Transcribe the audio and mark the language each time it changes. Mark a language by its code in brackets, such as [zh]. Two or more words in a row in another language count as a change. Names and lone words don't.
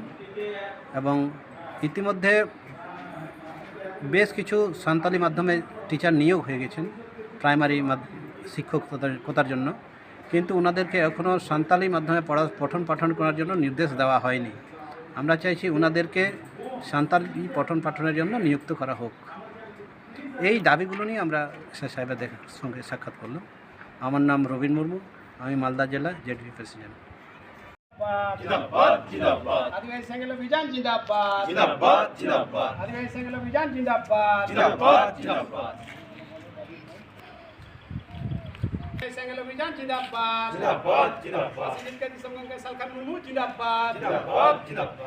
[bn] এবং ইতিমধ্যে বেশ কিছু সাঁওতালি মাধ্যমে টিচার নিয়োগ হয়ে গেছেন প্রাইমারি শিক্ষকতার জন্য, কিন্তু ওনাদেরকে এখনও সাঁওতালি মাধ্যমে পঠন পাঠন করার জন্য নির্দেশ দেওয়া হয়নি। আমরা চাইছি ওনাদেরকে সাঁওতালি পঠন পাঠনের জন্য নিযুক্ত করা হোক। এই দাবিগুলো নিয়ে আমরা এসআই সাহেবের সঙ্গে সাক্ষাৎ করলাম। আমার নাম রবীন মুর্মু, আমি মালদা জেলা জেডিপি প্রেসিডেন্ট। আদিবাসী সেঙ্গেল অভিযান জিন্দাবাদ, জিন্দাবাদ, জিন্দাবাদ। আদিবাসী সেঙ্গেল অভিযান জিন্দাবাদ, জিন্দাবাদ, জিন্দাবাদ। সেঙ্গেল অভিযান জিন্দাবাদ, জিন্দাবাদ, জিন্দাবাদ। সিজিলকে দিসমগঙ্গে সালখান মুর্মু জিন্দাবাদ, জিন্দাবাদ, জিন্দাবাদ।